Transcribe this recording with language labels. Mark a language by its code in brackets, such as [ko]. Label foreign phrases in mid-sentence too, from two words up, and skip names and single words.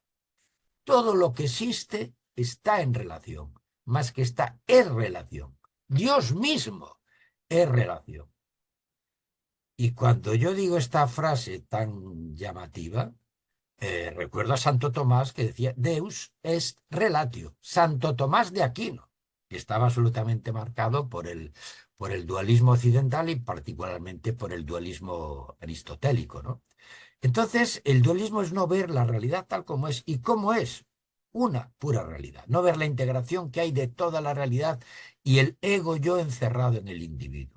[es] Todo lo que existe está en relación, más que está en relación. Dios mismo es relación. Y cuando yo digo esta frase tan llamativa, recuerdo a Santo Tomás que decía, [la] Deus est relatio, [es] Santo Tomás de Aquino, que estaba absolutamente marcado por el dualismo occidental y particularmente por el dualismo aristotélico, ¿no? Entonces, el dualismo es no ver la realidad tal como es, y cómo es una pura realidad, no ver la integración que hay de toda la realidad y el ego yo encerrado en el individuo.